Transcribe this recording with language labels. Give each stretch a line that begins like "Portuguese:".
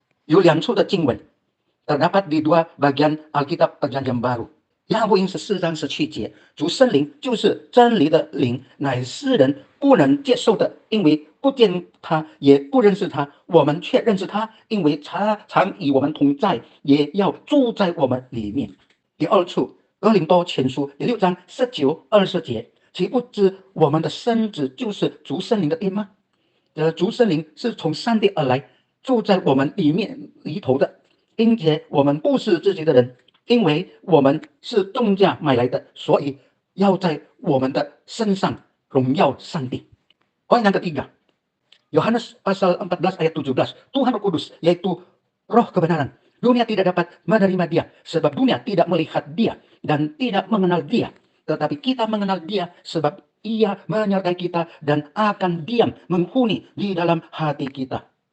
Chinese: 有2处的经文
Indonesian: terdapat di 2 bagian Alkitab Perjanjian Baru。
Chinese: 雅福音14章17节，主圣灵就是真理的灵，乃世人不能接受的，因为不见他，也不认识他。我们却认识他，因为他常与我们同在，也要住在我们里面。第2处，哥林多前书第6章19、20节，岂不知我们的身子就是主圣灵的殿吗？主圣灵是从上帝而来，住在我们里头的，并且我们不是自己的人，因为我们是重价买来的，所以要在我们的身上荣耀上帝。
Indonesian: Poin yang ketiga, Yohanes pasal 14 ayat 17, Tuhan Roh Kudus yaitu roh kebenaran. Dunia tidak dapat menerima dia, sebab dunia tidak melihat dia dan tidak mengenal dia. Tetapi kita mengenal dia, sebab ia menyertai kita dan akan diam menghuni di dalam hati kita.